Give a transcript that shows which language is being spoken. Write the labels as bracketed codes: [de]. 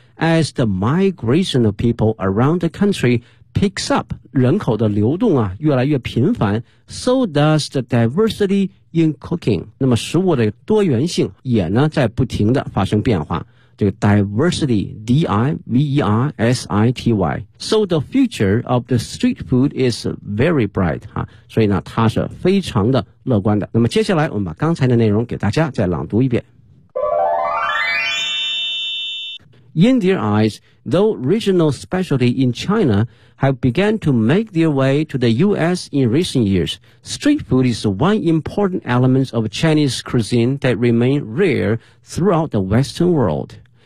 [en] As the migration of people around the country picks up, [zh] 人口的流动啊越来越频繁， [en] so does the diversity in cooking. [zh] 那么食物的多元性也呢在不停的发生变化。这个 diversity, D-I-V-E-R-S-I-T-Y. [en] So the future of the street food is very bright. 啊， [zh] 所以呢它是非常的乐观的。那么接下来我们把刚才的内容给大家再朗读一遍。 [en] In their eyes, though regional specialty in China have begun to make their way to the U.S. in recent years, street food is one important element of Chinese cuisine that remain rare throughout the Western world.